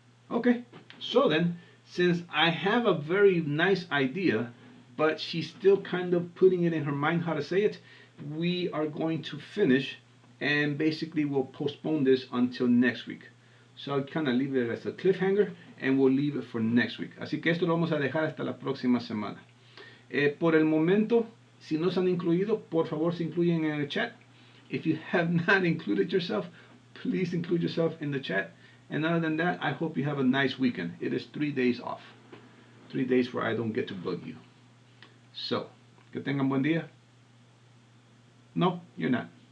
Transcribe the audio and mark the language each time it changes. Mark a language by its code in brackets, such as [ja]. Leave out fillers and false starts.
[en] Okay, so then, since I have a very nice idea, but she's still kind of putting it in her mind how to say it, we are going to finish and basically we'll postpone this until next week. So I'll kind of leave it as a cliffhanger and we'll leave it for next week. [es] Así que esto lo vamos a dejar hasta la próxima semana. Por el momento, si no se han incluido, por favor se incluyen en el chat. [en] If you have not included yourself, please include yourself in the chat. And other than that, I hope you have a nice weekend. It is 3 days off. 3 days where I don't get to bug you. So, [es] que tengan buen día. [en] No, you're not.